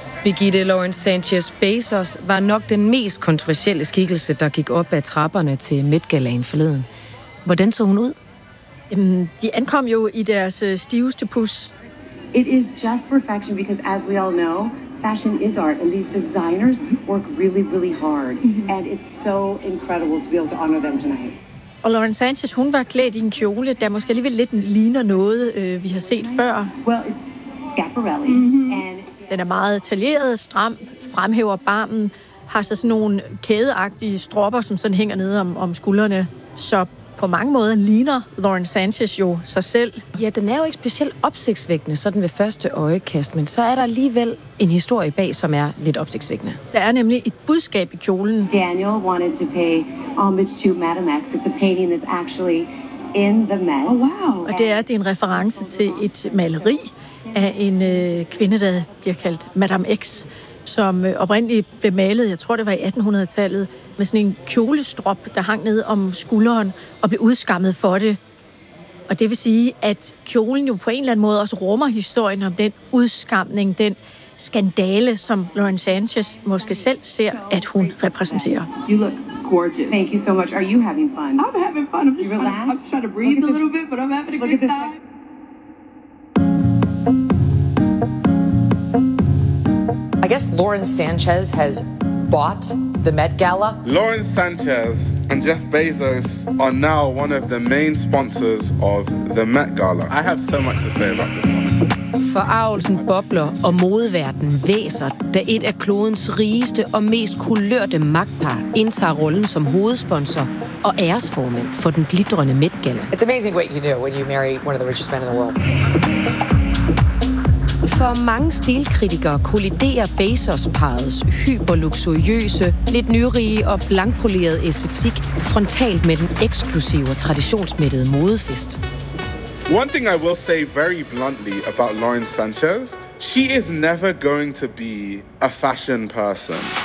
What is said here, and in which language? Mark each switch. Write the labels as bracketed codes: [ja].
[da] Birgitte Lauren Sanchez Bezos var nok den mest kontroversielle skikkelse, der gik op ad trapperne til Met-galaen forleden. Hvordan så hun ud? De ankom jo i deres stiveste pus. [en] It is just perfection because, as we all know, fashion is art, and these designers work really, really hard. Mm-hmm. And it's so incredible to be able to honor them tonight. [da] Og Lauren Sanchez, hun var klædt i en kjole, der måske alligevel lidt ligner noget, vi har set før. [en] Well, it's Schiaparelli. Mm-hmm. And [da] den er meget detaljeret, stram, fremhæver barmen, har så sådan nogle kædeagtige stropper, som sådan hænger nede om skuldrene, så på mange måder ligner Lauren Sanchez jo sig selv. Ja, den er jo ikke specielt opsigtsvækkende, sådan ved første øjekast, men så er der alligevel en historie bag, som er lidt opsigtsvækkende. Der er nemlig et budskab i kjolen. [en] Daniel wanted to pay homage to Madame X. It's a painting that's actually in the Met. Oh, wow. [da] Og det er en reference til et maleri af en kvinde, der bliver kaldt Madame X, som oprindeligt blev malet, jeg tror det var i 1800-tallet, med sådan en kjolestrop, der hang ned om skulderen og blev udskammet for det. Og det vil sige, at kjolen jo på en eller anden måde også rummer historien om den udskamning, den skandale, som Lauren Sanchez måske selv ser, at hun repræsenterer. [en] You look gorgeous. Thank you so much. Are you having fun? I'm having fun. I'm just trying to breathe a little bit, but I'm having a good time. I guess Lauren Sanchez has bought the Met Gala. Lauren Sanchez and Jeff Bezos are now one of the main sponsors of the Met Gala. I have so much to say about this one. [da] Forarvelsen bobler, og modeverden væser, da et af klodens rigeste og mest kulørte magtpar indtager rollen som hovedsponsor og æresformand for den glitrende Met Gala. [en] It's amazing what you do when you marry one of the richest men in the world. [da] For mange stilkritikere kolliderer Bezos-parrets hyperluksuriøse, lidt nyrige og blankpolerede æstetik frontalt med den eksklusive og traditionsmættede modefest. [en] One thing I will say very bluntly about Lauren Sanchez, she is never going to be a fashion person.